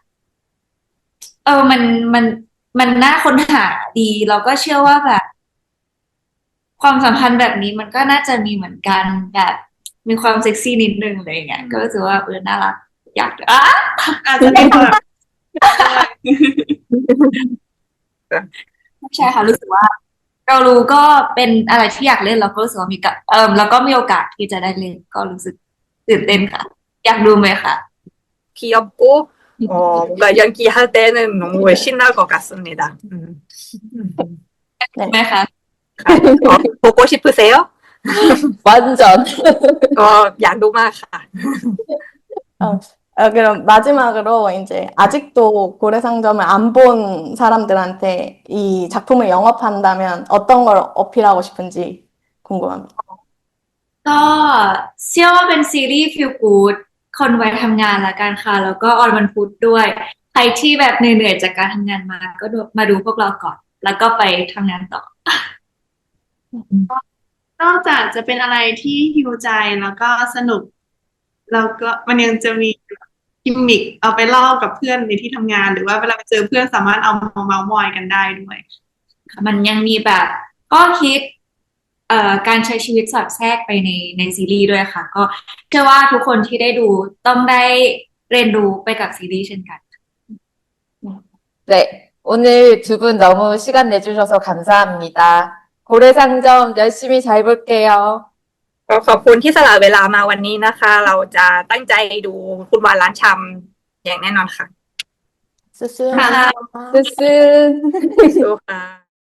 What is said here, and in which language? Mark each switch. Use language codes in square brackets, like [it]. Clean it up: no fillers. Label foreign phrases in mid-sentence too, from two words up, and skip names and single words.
[th] มันมันน่าค้นหาดีเราก็เชื่อว่าแบบความสัมพันธ์แบบนี้มันก็น่าจะมีเหมือนกันแบบมีความเซ็กซี่นิดนึงอะไรอย่างเงี้ยก็รู้สึกว่าน่ารักอยาก อาจจะมีความแบบ ใช่ค่ะรู้สึกว่าเรารู้ก็เป็นอะไรที่อยากเล่นแล้วก็รู้สึกว่ามีกับแล้วก็มีโอกาสที่จะได้เล่นก็รู้สึกตื่นเต้นค่ะอยากดูไหมคะ [ko] 귀엽고 뭔가 연기할 때는 너무 신날 것 같습니다. [th] ไหมคะ [ko] 보고 싶으세요? 완전. 야노마카. 그럼 마지막으로 이제 아직도 고래상점을 안 본 사람들한테 이 작품을 영업한다면 어떤 걸 어필하고 싶은지 궁금합니다. [th] ก็เชื่อว่าเป็นซีรีส์ [en] feel good [th] คนวัยทำงานละกันค่ะแล้วก็ออนวันพุธด้วยใครที่แบบเหนื่อยๆจากการทำงานมาก็มาดูพวกเราก่อนแล้วก็ไปทำงานต่อ นอกจากจะเป็นอะไรที่ฮิวใจแล้วก็สนุกแล้วก็มันยังจะมีกิมมิคเอาไปเล่ากับเพื่อนในที่ทำงานหรือว่าเวลาไปเจอเพื่อนสามารถเอามาเมาท์มอยกันได้ด้วย มันยังมีแบบข้อคิดการใช้ชีวิตสอดแทรกไปในซีรีส์ด้วยค่ะก็เชื่อว่าทุกคนที่ได้ดูต้องได้เรียนรู้ไปกับซีรีส์เช่นกัน [ko] 네, 오늘 두 분 너무 시간 내주셔서 감사합니다. 고래상점 열심히 잘 볼게요. [th] ก็ขอบคุณที่สละเวลามาวันนี้นะคะ เราจะตั้งใจดูคุณวานร้านชำอย่างแน่นอนค่ะ 쓰쓰. ค่ะ ซื้อ สู้ค่ะ